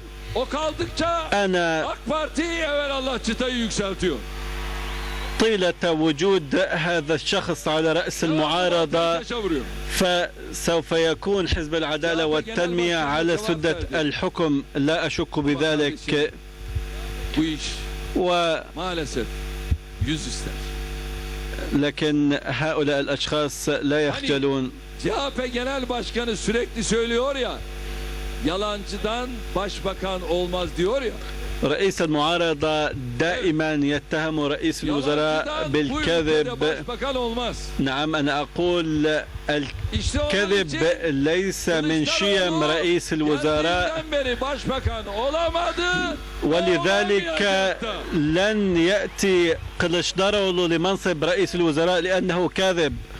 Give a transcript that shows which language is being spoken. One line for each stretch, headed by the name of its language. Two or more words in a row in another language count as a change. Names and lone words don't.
Arabic: أنا طيلة وجود هذا الشخص على رأس المعارضة فسوف يكون حزب العدالة والتنمية على سدة الحكم، لا أشك بذلك. لكن هؤلاء الأشخاص لا يخجلون.
Turkish: CHP Genel Başkanı sürekli söylüyor ya, yalancıdan başbakan olmaz diyor ya.
Arabic: رئيس المعارضة دائما يتهم رئيس الوزراء بالكذب. نعم، أنا أقول الكذب ليس من شيم رئيس الوزراء، ولذلك لن يأتي كليشداروغلو لمنصب رئيس الوزراء لأنه كاذب.